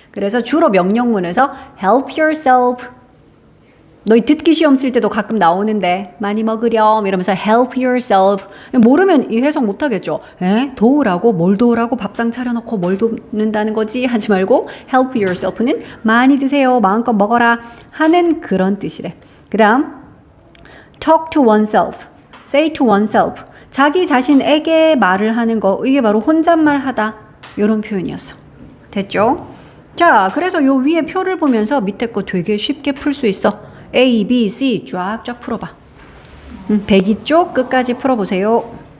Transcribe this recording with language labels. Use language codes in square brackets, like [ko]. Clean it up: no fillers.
[ko] 그래서 주로 명령문에서 [en] help yourself. [ko] 너희 듣기 시험 칠 때도 가끔 나오는데 많이 먹으렴 이러면서 help yourself. 모르면 이 해석 못 하겠죠. 도우라고 뭘 도우라고 밥상 차려놓고 뭘 돕는다는 거지 하지 말고 [en] help yourself [ko] 는 많이 드세요. 마음껏 먹어라 하는 그런 뜻이래. 그 다음 [en] talk to oneself, say to oneself. [ko] 자기 자신에게 말을 하는 거. 이게 바로 혼잣말 하다. 이런 표현이었어. 됐죠? 자, 그래서 요 위에 표를 보면서 밑에 거 되게 쉽게 풀 수 있어. A, B, C 쫙쫙 풀어봐. 102쪽 끝까지 풀어보세요.